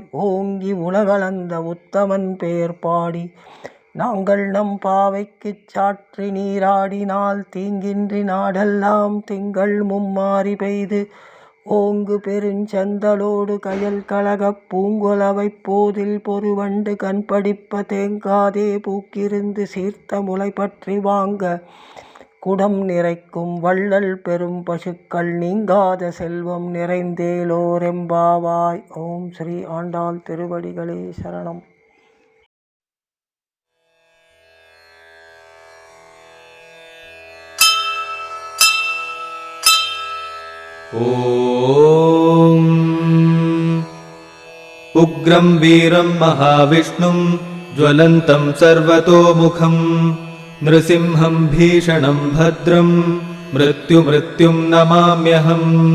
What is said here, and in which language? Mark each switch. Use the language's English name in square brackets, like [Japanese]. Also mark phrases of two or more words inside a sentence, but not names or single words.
[Tamil] ஓங்கி உலகளந்த உத்தமன் பெயர் பாடி நாங்கள் நம் பாவைக்குச் சாற்றி நீராடினால் தீங்கின்றி நாடெல்லாம் திங்கள் மும்மாறி பெய்து ஓங்கு பெருஞ்செந்தலோடு கயல் கழகப் பூங்குலவைப் போதில் பொருவண்டு கண்படிப்ப தேங்காதே பூக்கிருந்து சீர்த்த முளை பற்றி வாங்க குடம் நிறைக்கும் வள்ளல் பெரும் பசுக்கள் நீங்காத செல்வம் நிறைந்தேலோர் எம்பாவாய். ஓம் ஸ்ரீ ஆண்டாள் திருவடிகளே சரணம். [Sanskrit] ॐ उग्रं वीरं महाविष्णुं ज्वलन्तं सर्वतोमुखं नृसिंहं भीषणं भद्रं मृत्युमृत्युं नमाम्यहम्.